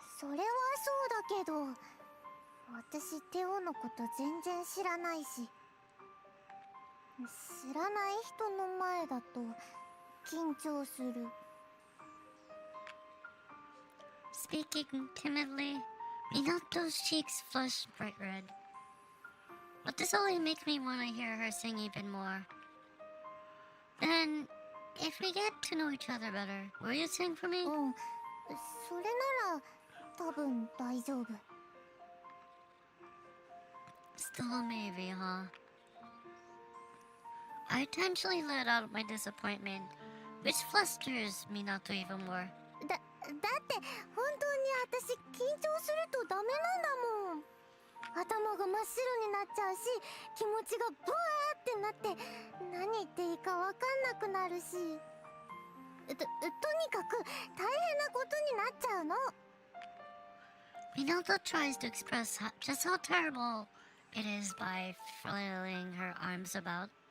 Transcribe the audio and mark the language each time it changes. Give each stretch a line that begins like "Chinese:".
Japanese: それはそうだけど、私テオのこと全然知らないし、知らない人の前だと緊張する。
English: Speaking timidly, Minato's cheeks flushed bright red. But this only makes me want to hear her sing even more. Then, if we get to know each other better, will you sing for me?
Japanese: うん、それなら多分大丈夫。
English: Still a maybe, huh? I intentionally let out my disappointment, which flusters Minato even more.
Japanese: だって本当に私緊張するとダメなんだもん。頭が真っ白になっちゃうし、気持ちがブワーってなって何言っていいか分かんなくなるし、とにかく大変なことになっちゃうの。
English: Minato tries to express just how terrible it is by flailing her arms about.